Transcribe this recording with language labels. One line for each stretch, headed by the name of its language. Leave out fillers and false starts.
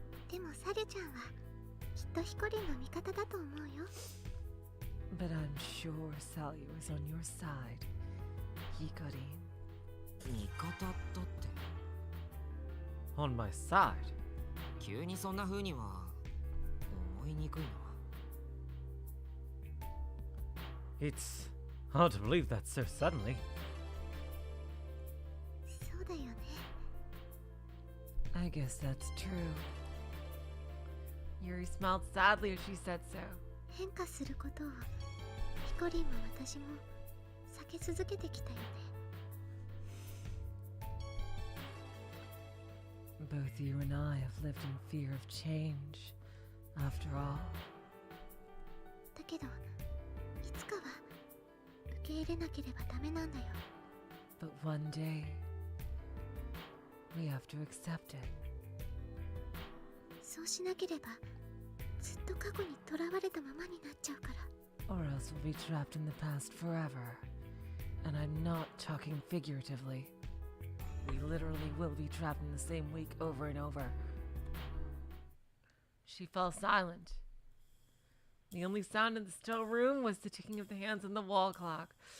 Japanese: でもサリュちゃんはきっとヒコリンの味方だと思うよ。
English: But I'm sure Salyu is on your side, Hikarin.
Japanese: 味方だって
English: On my side?
Japanese: 急にそんな風には思いにくいな
English: It's hard to believe that so suddenly.
Japanese: そうだよね。
English: I guess that's true. Yuri smiled sadly as she said so.
Japanese: 変化することをヒコリンも私も避け続けてきたよね。
English: Both you and I have lived in fear of change, after all.
Japanese: だけどいつかは受け入れなければダメなんだよ。
English: But one day, we have to accept it.
Japanese: そうしなければずっと過去にとらわれたままになっちゃうから。
English: Or else we'll be trapped in the past forever. And I'm not talking figuratively. We literally will be trapped in the same week over and over. She fell silent. The only sound in the still room was the ticking of the hands on the wall clock.